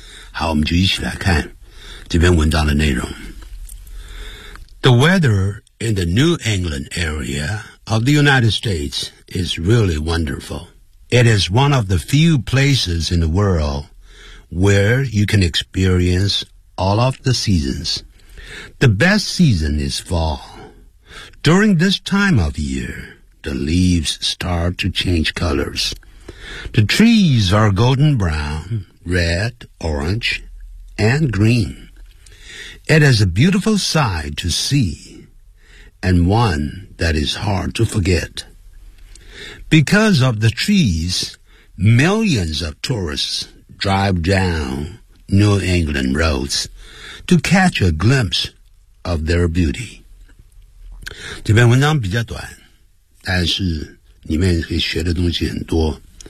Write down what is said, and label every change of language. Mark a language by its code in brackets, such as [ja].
[zh] 好，我们就一起来看这篇文章的内容。 [en] The weather in the New England area of the United States is really wonderful. It is one of the few places in the world where you can experience all of the seasons. The best season is fall. During this time of year, the leaves start to change colors. The trees are golden brown, red, orange, and green. It is a beautiful sight to see, and one that is hard to forget. Because of the trees, millions of tourists drive down New England roads to catch a glimpse of their beauty. [zh] 这篇文章比较短，但是里面可以学的东西很多。